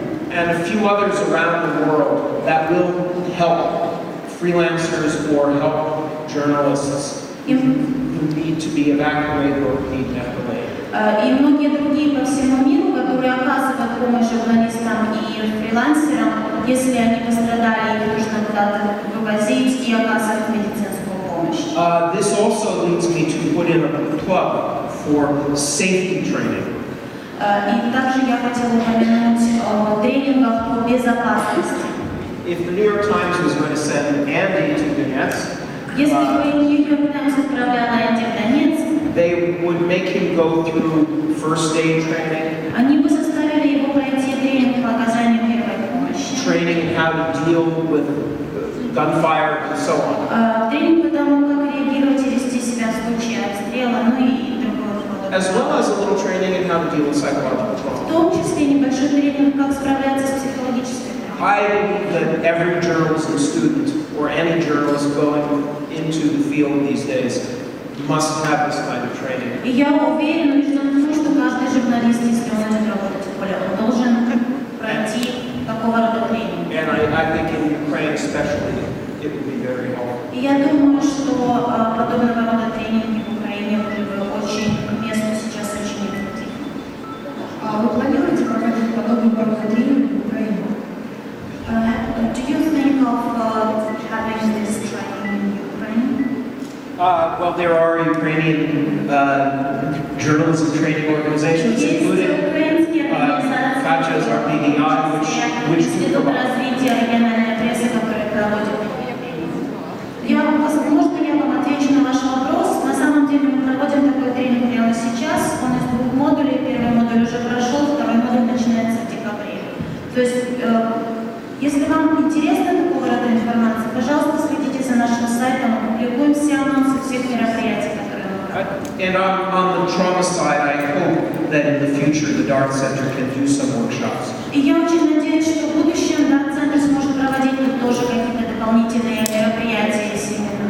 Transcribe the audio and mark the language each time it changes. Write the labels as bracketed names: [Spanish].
[English] And a few others around the world that will help freelancers or help journalists who need to be evacuated or need medical aid. [Russian] И многие другие по всему миру, которые оказывают помощь журналистам и фрилансерам, если они пострадали, их нужно куда-то вывозить и оказывать медицинскую помощь. [English] This also leads me to put in a plug for safety training. [Russian] И также я хотела упомянуть о тренингах по безопасности. [English] If the New York Times was going to send Andy to Donetsk, [Russian] если бы Нью Йорк Таймс отправляла Энди в Донецк, [English] they would make him go through first aid training. [Russian] Они бы заставили его пройти тренинг по оказанию первой помощи. [English] Training in how to deal with gunfire and so on. [Russian] Тренинг по тому, как реагировать и вести себя в случае обстрела, ну и другое. [English] As well as a little training in how to deal with psychological trauma. [Russian] В том числе небольшой тренинг, как справляться с психологической травмой. [English] I believe that every journalism student or any journalist going into the field these days must have this kind of training. [Russian] И я уверена, убеждена в том, что каждый журналист, если он идет работать в поле, он должен пройти такого рода тренинг. [English] And I think in Ukraine especially, it would be very helpful. [Russian] И я думаю, что подобного рода тренинги в Украине были бы очень к месту сейчас очень эффективны. А вы планируете проводить подобного рода тренинги в Украине? [English] Do you think of having this training in Ukraine? Well, there are Ukrainian journalism training organizations, [Russian] Есть [English] including [Russian] украинские организации, [English] Katya's RPDI, which we [Russian] Институт [English] provide. [Russian] развития региональной прессы, который проводит. Возможно, я вам отвечу на ваш вопрос. На самом деле мы проводим такой тренинг прямо сейчас. Он из 2 модулей. Первый модуль уже прошел, второй модуль начинается в декабре. То есть, если вам интересна такого рода информация, пожалуйста, следите за нашим сайтом. Мы публикуем все анонсы всех мероприятий, которые мы проводим. [English] And on the trauma side, I hope that in the future the Darт Center can do some workshops. [Russian] И я очень надеюсь, что в будущем Дарт-центр сможет проводить тут тоже какие-то дополнительные мероприятия и семинары.